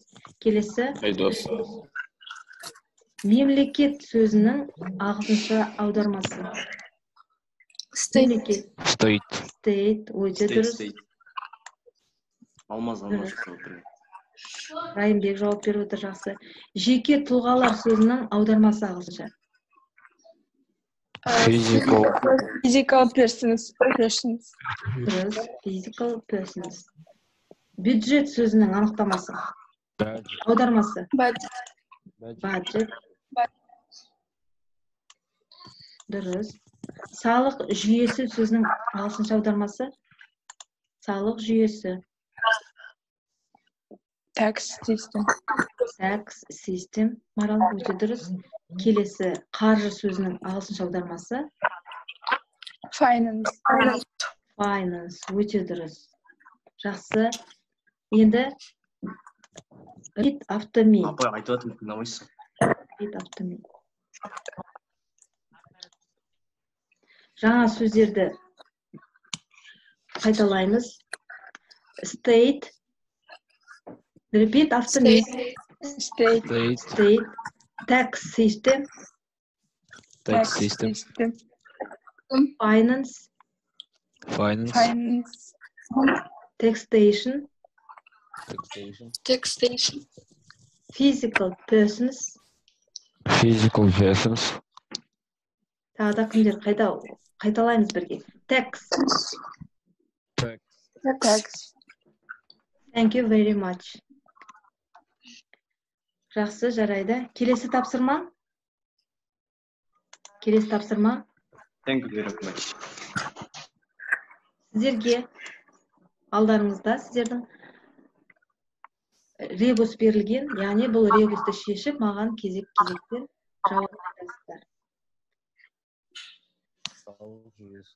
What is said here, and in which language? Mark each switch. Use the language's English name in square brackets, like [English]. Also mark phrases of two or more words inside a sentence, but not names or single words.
[Kazakh] Келесі, мемлекет сөзінің ағылшынша аудармасы? State. State, өте дұрыс. Алмаз. Райымбек жауап беріп отыр, жақсы. Жеке тұлғалар сөзінің аудармасы ағылшынша? [English] Physical persons. [Kazakh] Дұрыс, [English] physical persons. [Kazakh] Бюджет сөзінің анықтамасы? Аудармасы? Budget. Дұрыс. Салық жүйесі сөзінің ағылшынша аудармасы? Салық жүйесі. [English] Tax system. Tax system. [Kazakh] Марал, өте дұрыс. Келесі, қаржы сөзінің ағылшынша аудармасы? Finance. Finance. Өте дұрыс. Жақсы. [English] Енді read after me. [Kazakh] Апай, айтып атым тыңдамайсың. [English] Read after me. [Kazakh] Жаңа сөздерді қайталаймыз. [English] State. Repeat after me. State. Tax system. Finance. Taxation. Physical persons. [Kazakh] Тағы да кімдер қайталаймыз бірге. [English] Tax. Thank you very much. [Kazakh] Жақсы, жарайды. Келесі тапсырма? [English] Thank you very much. [Kazakh] Сіздерге алдарыңызда сіздердің ребус берілген, яғни бұл ребусты шешіп, маған кезек-кезектен жауап айтасыздар. Салық жүйесі.